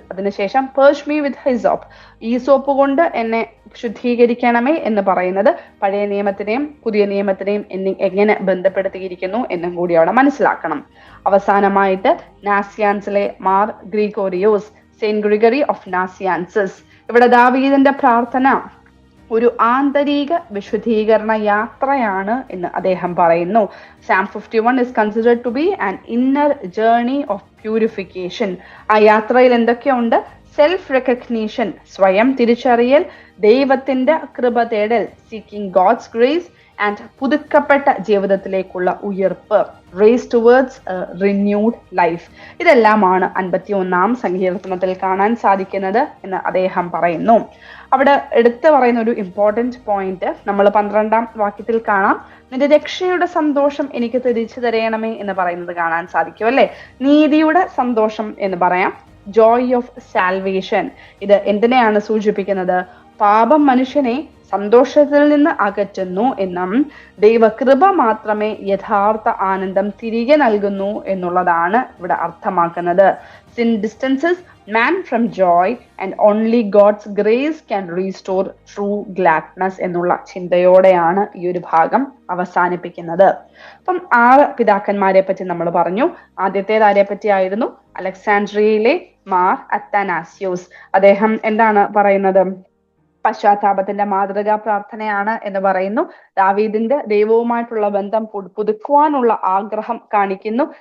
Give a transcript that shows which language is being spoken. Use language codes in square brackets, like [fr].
[ml] അതിനുശേഷം [en] purge me with hyssop, [ml] ഈ soap കൊണ്ട് എന്നെ ശുദ്ധീകരിക്കണമേ എന്ന് പറയുന്നത് പഴയ നിയമത്തിനെയും പുതിയ നിയമത്തിനെയും എങ്ങനെ ബന്ധപ്പെടുത്തിയിരിക്കുന്നു എന്നും കൂടി അവിടെ മനസ്സിലാക്കണം. അവസാനമായിട്ട് നാസിയാൻസിലെ Mar Gregorios, Saint Gregory of Nazianzus. ഇവിടെ ദാവീദിന്റെ പ്രാർത്ഥന ഒരു ആന്തരിക വിശുദ്ധീകരണ യാത്രയാണ് എന്ന് അദ്ദേഹം പറയുന്നു. [en] Psalm 51 is considered to be an inner journey of purification. [ml] ആ യാത്രയിൽ എന്തൊക്കെയുണ്ട്? [en] self recognition, [ml] സ്വയം തിരിച്ചറിയൽ, ദൈവത്തിന്റെ കൃപ തേടൽ, [en] seeking God's grace and [ml] പുതുക്കപ്പെട്ട ജീവിതത്തിലേക്കുള്ള ഉയർപ്പ്, [en] Race towards renewed life. [ml] ഇതെല്ലാമാണ് 51-ാം സങ്കീർത്തനത്തിൽ കാണാൻ സാധിക്കുന്നത് എന്ന് അദ്ദേഹം പറയുന്നു. അവിടെ എടുത്തു പറയുന്ന ഒരു [en] important point [ml] നമ്മൾ 12-ാം വാക്യത്തിൽ കാണാം. നിന്റെ രക്ഷയുടെ സന്തോഷം എനിക്ക് തിരിച്ചു തരയണമേ എന്ന് പറയുന്നത് കാണാൻ സാധിക്കും അല്ലെ. നീതിയുടെ സന്തോഷം എന്ന് പറയാം, [en] Joy of salvation. [ml] ഇത് എന്തിനെയാണ് സൂചിപ്പിക്കുന്നത്? പാപം മനുഷ്യനെ സന്തോഷത്തിൽ നിന്ന് അകറ്റുന്നു എന്നും ദൈവകൃപ മാത്രമേ യഥാർത്ഥ ആനന്ദം തിരികെ നൽകുന്നു എന്നുള്ളതാണ് ഇവിടെ അർത്ഥമാക്കുന്നത്. [en] sin distances man from joy and only God's grace can restore true gladness [ml] എന്നുള്ള ചിന്തയോടെയാണ് ഈ ഒരു ഭാഗം അവസാനിപ്പിക്കുന്നത്. അപ്പം 6 പിതാക്കന്മാരെ പറ്റി നമ്മൾ പറഞ്ഞു. ആദ്യത്തേത് ആരെ പറ്റിയായിരുന്നു? അലക്സാൻഡ്രിയയിലെ മാർ അത്തനാസ്യോസ്. അദ്ദേഹം എന്താണ് പറയുന്നത്? പശ്ചാത്താപത്തിന്റെ മാതൃകാ പ്രാർത്ഥനയാണ് എന്ന് പറയുന്നു. ദാവീദിന്റെ ദൈവവുമായിട്ടുള്ള ബന്ധം പുതുക്കുവാനുള്ള ആഗ്രഹം കാണിക്കുന്നു.